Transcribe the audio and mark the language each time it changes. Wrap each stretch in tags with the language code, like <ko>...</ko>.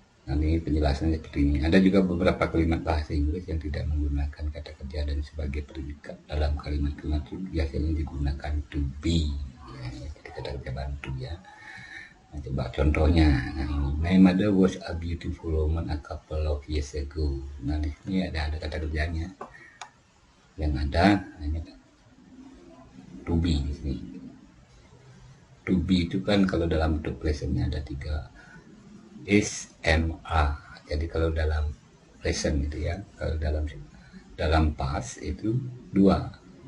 <id>Nah, ini penjelasannya seperti ini. Ada juga beberapa kalimat bahasa Inggris yang tidak menggunakan kata kerja dan sebagai predikat dalam kalimat-kalimat itu biasanya digunakan to be, ya, jadi kata kerja bantu ya. Nah, coba contohnya. Nah, ini,</id> <en>my mother was a beautiful woman a couple of years ago.</en> <id>Nah, di sini ada kata kerjanya. Yang ada hanya to be di sini. To be itu kan kalau dalam bentuk presentnya ada 3. Is, am, are. Jadi kalau dalam present itu ya, kalau dalam past itu 2.</id>